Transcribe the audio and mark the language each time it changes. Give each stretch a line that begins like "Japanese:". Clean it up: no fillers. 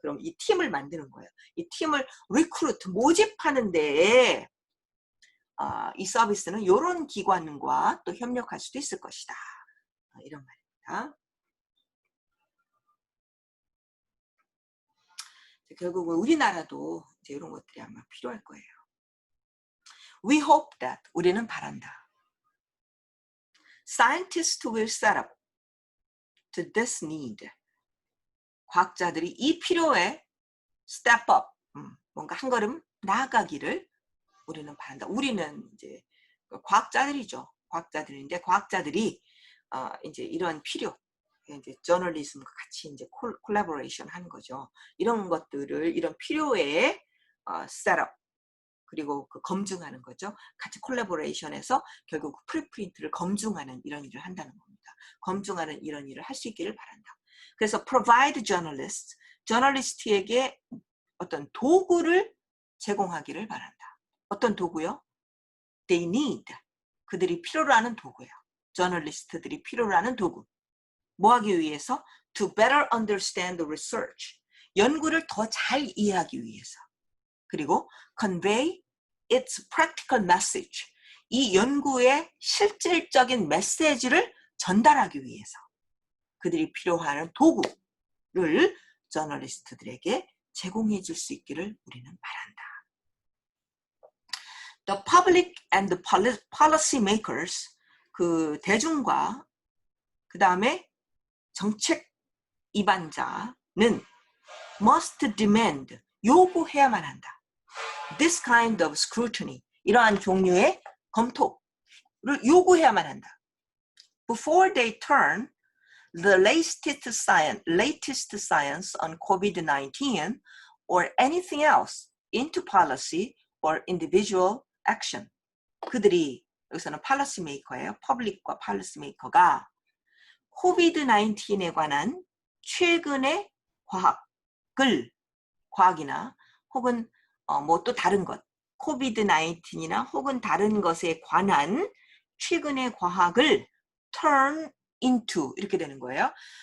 Korean: 그럼 이 팀을 만드는 거예요. 이 팀을 리크루트 모집하는 데에 이 서비스는 이런 기관과 또 협력할 수도 있을 것이다. 이런 말입니다. 결국은 우리나라도 이제 이런 것들이 아마 필요할 거예요.
English: We hope that,
Korean: 우리는 바란다.
English: Scientists will set up to this need.
Korean: 과학자들이 이 필요에
English: step up,
Korean: 뭔가 한 걸음 나아가기를 우리는 바란다. 우리는 이제 과학자들이죠. 과학자들인데 과학자들이 이제 이런 필요, 이제 저널리즘과 같이 이제 콜라보레이션 하는 거죠. 이런 것들을 이런 필요에 셋업 그리고 그 검증하는 거죠. 같이 콜라보레이션해서 결국 프리프린트를 검증하는 이런 일을 한다는 겁니다. 검증하는 이런 일을 할 수 있기를 바란다. 그래서
English: provide journalists,
Korean: 저널리스트에게 어떤 도구를 제공하기를 바란다. 어떤 도구요?
English: They need,
Korean: 그들이 필요로 하는 도구예요. 저널리스트들이 필요로 하는 도구. 뭐 하기 위해서?
English: To better understand the research.
Korean: 연구를 더 잘 이해하기 위해서. 그리고
English: convey its practical message.
Korean: 이 연구의 실질적인 메시지를 전달하기 위해서 그들이 필요한 도구를 저널리스트들에게 제공해 줄 수 있기를 우리는 바란다.
English: The public and the policy makers,
Korean: 그 대중과 그 다음에 정책 입안자는
English: must demand,
Korean: 요구해야만 한다.
English: This kind of scrutiny,
Korean: 이러한 종류의 검토를 요구해야만 한다.
English: Before they turn the latest science on COVID-19 or anything else into policy or individual action.
Korean: 그들이, 여기서는 policy maker예요. public과 policy maker가 코비드-19에 관한 최근의 과학이나 혹은 뭐 또 다른 것, 코비드-19이나 혹은 다른 것에 관한 최근의 과학을
English: turn into
Korean: 이렇게 되는 거예요.